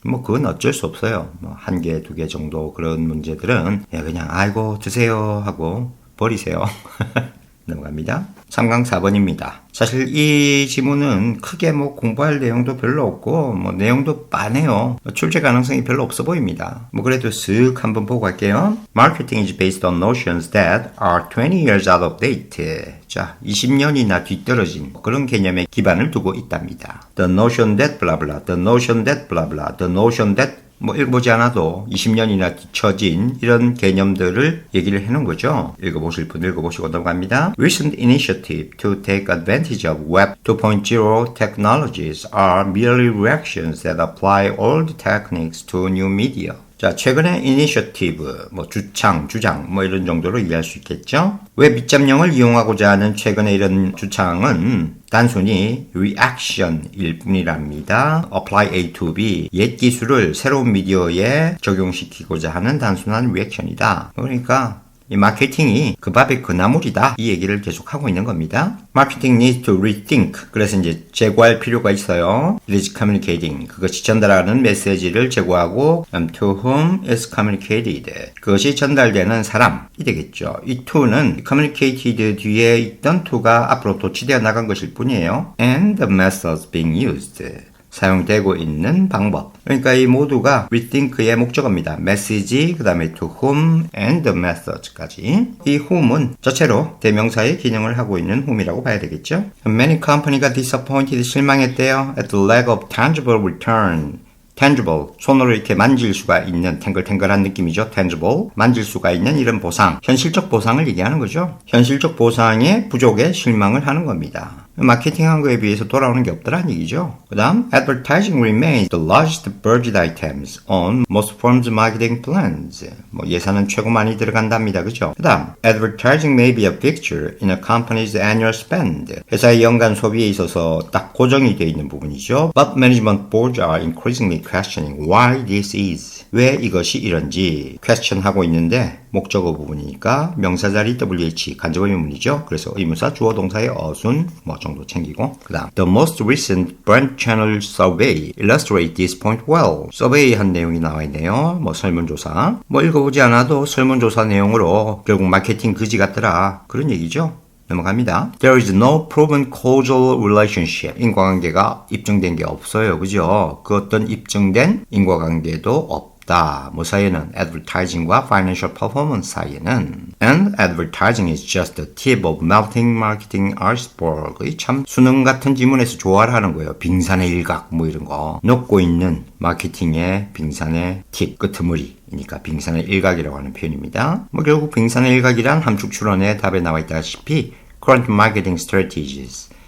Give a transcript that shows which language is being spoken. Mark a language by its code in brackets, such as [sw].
[ko] 뭐 그건 어쩔 수 없어요. 뭐 한 개, 두 개 정도 그런 문제들은 그냥 아이고 드세요 하고 버리세요. 넘어갑니다. 3강 4번입니다. 사실 이 지문은 크게 뭐 공부할 내용도 별로 없고 뭐 내용도 빤해요. 출제 가능성이 별로 없어 보입니다. 뭐 그래도 쓱 한번 보고 갈게요. [en] Marketing is based on notions that are 20 years out of date. [ko] 자, 20년이나 뒤떨어진 그런 개념에 기반을 두고 있답니다. [en] The notion that blah blah, the notion that blah blah, the notion that [ko] 뭐 읽어보지 않아도 20년이나 뒤처진 이런 개념들을 얘기를 해놓은 거죠. 읽어보실 분 읽어보시고 넘어갑니다. [en] Recent initiative to take advantage of Web 2.0 technologies are merely reactions that apply old techniques to new media. [ko] 자, 최근의 이니셔티브, 뭐 주장, 뭐 이런 정도로 이해할 수 있겠죠? 왜 밑잡령을 이용하고자 하는 최근의 이런 주창은 단순히 reaction일 뿐이랍니다. apply A to B, 옛 기술을 새로운 미디어에 적용시키고자 하는 단순한 리액션이다. 그러니까 이 마케팅이 그 밥의 그 나물이다. 이 얘기를 계속하고 있는 겁니다. [en] Marketing needs to rethink. [ko] 그래서 이제 제고할 필요가 있어요. [en] It is communicating. [ko] 그것이 전달하는 메시지를 제고하고 [en] to whom is communicated. [ko] 그것이 전달되는 사람이 되겠죠. 이 to는 communicated 뒤에 있던 to가 앞으로 도치되어 나간 것일 뿐이에요. [en] And the methods being used. [ko] 사용되고 있는 방법. 그러니까 이 모두가 rethink의 목적어입니다. message, 그 다음에 to whom, and the methods까지. 이 whom은 자체로 대명사의 기능을 하고 있는 whom이라고 봐야 되겠죠. [en] Many companies가 disappointed, [ko] 실망했대요. [en] at the lack of tangible return. [ko] tangible, 손으로 이렇게 만질 수가 있는 탱글탱글한 느낌이죠. tangible, 만질 수가 있는 이런 보상, 현실적 보상을 얘기하는 거죠. 현실적 보상의 부족에 실망을 하는 겁니다. 마케팅한 거에 비해서 돌아오는 게 없더라는 얘기죠. 그 다음, [en] advertising remains the largest budget items on most firms' marketing plans. [ko] 뭐 예산은 최고 많이 들어간답니다. 그죠? 그 다음, [en] advertising may be a fixture in a company's annual spend. [ko] 회사의 연간 소비에 있어서 딱 고정이 되어 있는 부분이죠. [en] But management boards are increasingly questioning why this is. [ko] 왜 이것이 이런지 question하고 있는데 목적어 부분이니까 명사 자리 WH 간접 의문이죠. 그래서 의문사 주어 동사의 어순 뭐 정도 챙기고 그 다음 [en] The most recent brand channel survey illustrate this point well. [ko] 서베이 한 내용이 나와 있네요. 뭐 설문조사 뭐 읽어보지 않아도 설문조사 내용으로 결국 마케팅 그지 같더라 그런 얘기죠. 넘어갑니다. [en] There is no proven causal relationship. [ko] 인과관계가 입증된 게 없어요. 그죠? 그 어떤 입증된 인과관계도 없다. 뭐 사이에는 [en] advertising과 financial performance [ko] 사이에는 [en] and advertising is just the tip of melting marketing iceberg. [ko] 참 수능 같은 지문에서 조화를 하는 거예요. 빙산의 일각 뭐 이런 거. 녹고 있는 마케팅의 빙산의 팁, 끄트머리니까 빙산의 일각이라고 하는 표현입니다. 뭐 결국 빙산의 일각이란 함축 추론의 답에 나와 있다시피 [en] current marketing strategies.